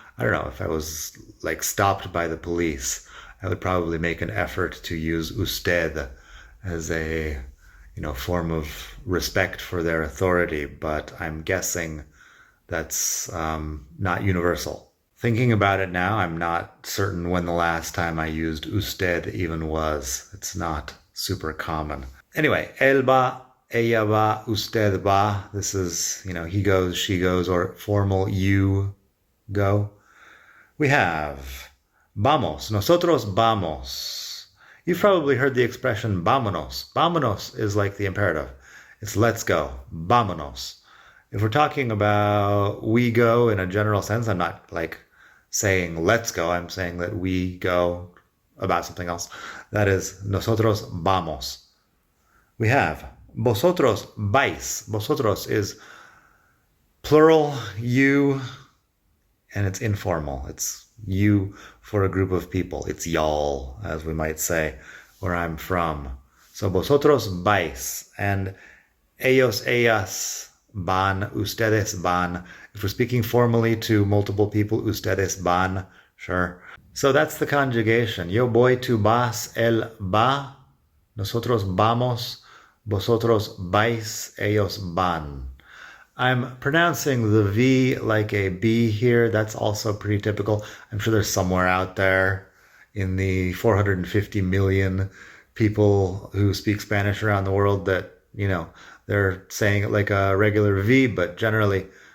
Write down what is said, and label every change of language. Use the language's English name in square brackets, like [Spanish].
[English] I don't know, if I was stopped by the police, I would probably make an effort to use usted as a form of respect for their authority, but I'm guessing that's not universal. Thinking about it now, I'm not certain when the last time I used usted even was. It's not super common. [Spanish] Anyway, él va, ella va, usted va. [English] This is, he goes, she goes, or formal you go. We have [Spanish] vamos, nosotros vamos. [English] You've probably heard the expression vámonos. Vámonos is like the imperative. It's let's go, vámonos. If we're talking about we go in a general sense, I'm not saying let's go, I'm saying that we go about something else. That is, [Spanish] nosotros vamos. [English] We have [Spanish] vosotros vais. [English] Vosotros is plural, you, and it's informal. It's you for a group of people. It's y'all, as we might say, where I'm from. [Spanish] So vosotros vais, and ellos, ellas van, ustedes van. [English] If we're speaking formally to multiple people, [Spanish] ustedes van, [English] sure. So that's the conjugation. [Spanish] Yo voy, tú vas, él va, nosotros vamos, vosotros vais, ellos van. [English] I'm pronouncing the V like a B here. That's also pretty typical. I'm sure there's somewhere out there in the 450 million people who speak Spanish around the world that, they're saying it like a regular V, but generally